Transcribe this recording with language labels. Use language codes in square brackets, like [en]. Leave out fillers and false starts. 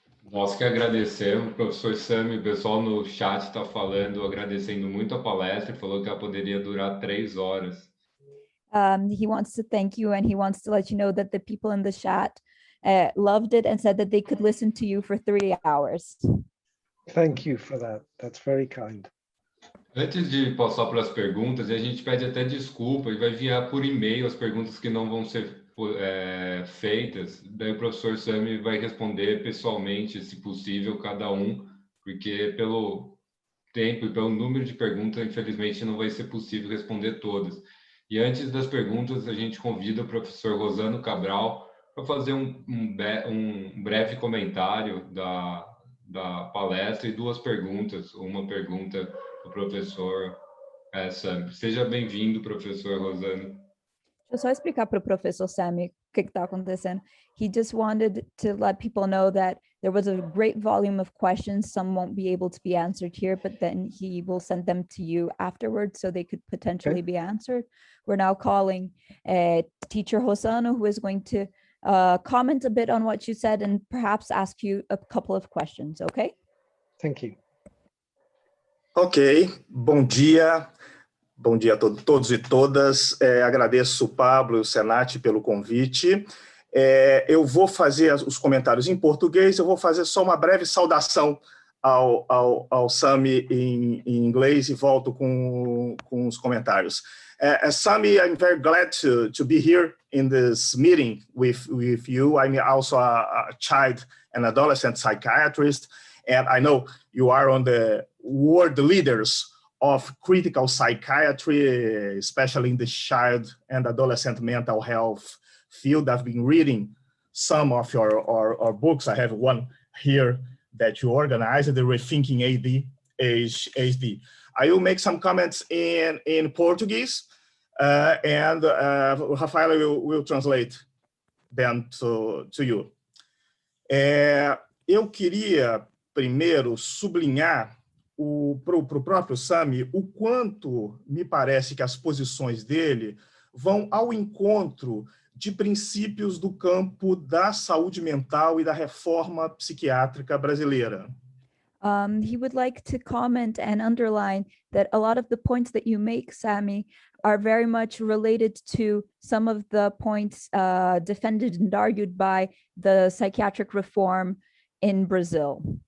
[pt] Nós que agradecemos, o professor Sami, o pessoal no chat está falando, agradecendo muito a palestra, falou que ela poderia durar 3 horas. [en] He wants to thank you, and he wants to let you know that the people in the chat loved it and said that they could listen to you for 3 hours. Thank you for that. That's very kind. [pt] Antes de passar para as perguntas, a gente pede até desculpa e vai enviar por e-mail as perguntas que não vão ser feitas, daí o professor Sami vai responder pessoalmente, se possível, cada um, porque pelo tempo e pelo número de perguntas, infelizmente, não vai ser possível responder todas. E antes das perguntas, a gente convida o professor Rosano Cabral para fazer um breve comentário da palestra e 2 perguntas, uma pergunta para o professor Sami. Seja bem-vindo, professor Rosano. Deixa eu só explicar para o professor Sami o que está acontecendo. [en] He just wanted to let people know that there was a great volume of questions. Some won't be able to be answered here, but then he will send them to you afterwards so they could potentially be answered. We're now calling teacher Rosano, who is going to comment a bit on what you said and perhaps ask you a couple of questions, okay? Thank you. [pt] Ok, bom dia. Bom dia a todos e todas. Agradeço o Pablo e o Senati pelo convite. Eu vou fazer os comentários em português, eu vou fazer só uma breve saudação ao Sami em inglês e volto com os comentários. [en] Sami, I'm very glad to be here in this meeting with you. I'm also a child and adolescent psychiatrist, and I know you are on the world leaders of critical psychiatry, especially in the child and adolescent mental health field. I've been reading some of your books. I have one here that you organized, the Rethinking ADHD. I will make some comments in Portuguese, and Rafaela will translate them to you. [pt] Eu queria primeiro sublinhar para o próprio Sami o quanto me parece que as posições dele vão ao encontro de princípios do campo da saúde mental e da reforma psiquiátrica brasileira. [en] He would like to comment and underline that a lot of the points that you make, Sami, are very much related to some of the points defended and argued by the psychiatric reform in Brazil.